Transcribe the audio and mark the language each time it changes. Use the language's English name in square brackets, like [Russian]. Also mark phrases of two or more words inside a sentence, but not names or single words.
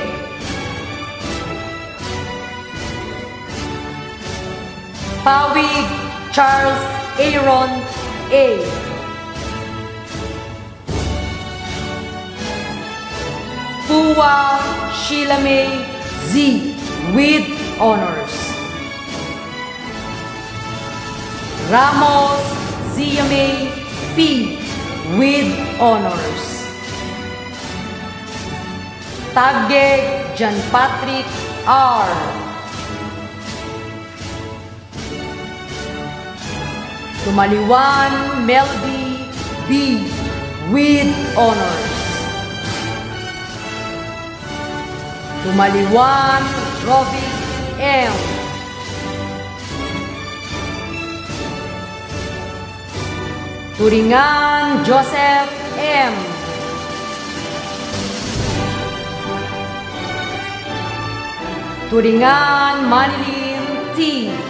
[English] Pawig Charles Aaron A. Puwa Sheila May Z. with honors. Ramos Ziame P. with honors. Taggeg John Patrick R. Tumaliwan Melody B. with honors. Tumaliwan Rovi M. Turingan Joseph M. Turingan Manilin T.